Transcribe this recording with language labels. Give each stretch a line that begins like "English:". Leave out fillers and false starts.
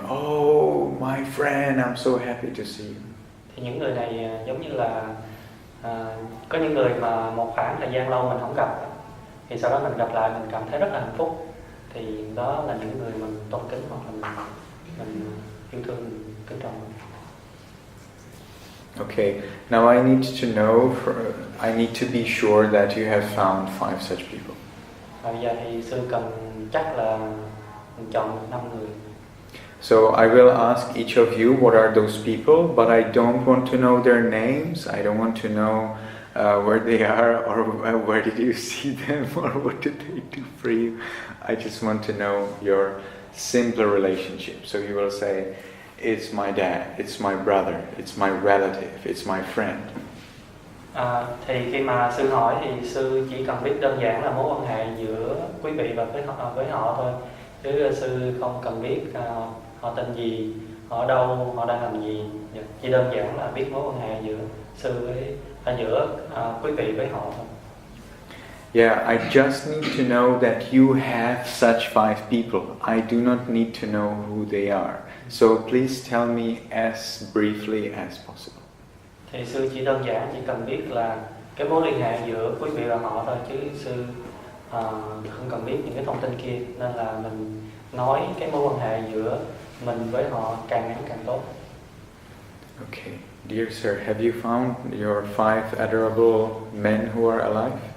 English: Oh, my friend, I'm so happy to see you.
Vietnamese: Thì những người này giống như là có những người mà một khoảng thời gian lâu mình không gặp, thì sau đó mình gặp lại mình cảm thấy rất là hạnh phúc. Thì đó là những người mình tôn kính hoặc là mình yêu thương, mình kính trọng.
English: Okay, now I need to know, I need to be sure that you have found 5 such people.
Vietnamese: Và bây giờ thì sư cần chắc là mình chọn được 5 người.
English: So I will ask each of you what are those people, but I don't want to know their names. I don't want to know where they are or where did you see them or what did they do for you. I just want to know your simpler relationship. So you will say, it's my dad, it's my brother, it's my relative, it's my friend.
Vietnamese: Thì khi mà sư hỏi thì sư chỉ cần biết đơn giản là mối quan hệ giữa quý vị và với họ thôi, chứ sư không cần biết họ tên gì, họ ở đâu, họ đang làm gì. Chỉ đơn giản là biết mối quan hệ giữa sư với giữa quý vị với họ thôi.
English: Yeah, I just need to know that you have such 5 people. I do not need to know who they are. So please tell me as briefly as possible.
Vietnamese: Thì sư chỉ đơn giản chỉ cần biết là cái mối liên hệ giữa quý vị và họ thôi, chứ sư không cần biết những cái thông tin kia, nên là mình nói cái mối quan hệ giữa mình với họ càng ngắn càng tốt.
English: Okay, dear sir, have you found your 5 adorable men who are alive?